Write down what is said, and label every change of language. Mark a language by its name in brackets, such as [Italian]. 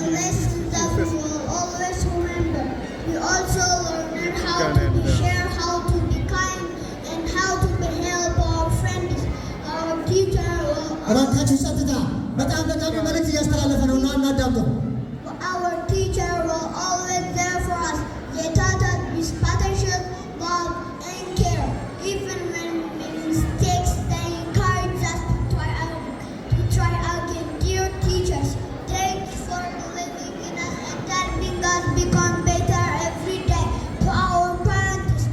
[English] Lessons that we will always remember. We also learn how to be share, how to be kind, and how to be help our friends. Our teacher will [Amharic] እባካችሁ ጸጥታ። በጣም መልዕክት እያስተላለፈ ነው እና እናዳምጠው። [English] Our teacher will always there for us. They taught us with partnership, love, and care. Even when we make mistakes, they encourage us to try again. Dear teachers, thanks for believing in us and helping us become better every day. To our parents